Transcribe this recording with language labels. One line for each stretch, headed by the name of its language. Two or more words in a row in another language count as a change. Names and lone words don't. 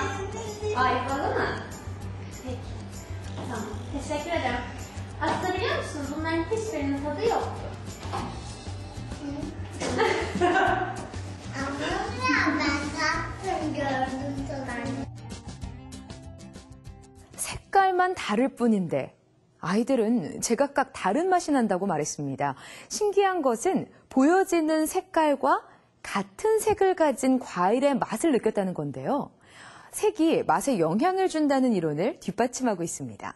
Turkish: Ayvalı mı? Peki. Tamam. Teşekkür ederim. Aslında biliyor musunuz bunların hiçbirinin tadı yoktu. Ama ya ben tattım gördüm tadını.
Korean: 색깔만 다를 뿐인데 아이들은 제각각 다른 맛이 난다고 말했습니다. 신기한 것은 보여지는 색깔과 같은 색을 가진 과일의 맛을 느꼈다는 건데요. 색이 맛에 영향을 준다는 이론을 뒷받침하고 있습니다.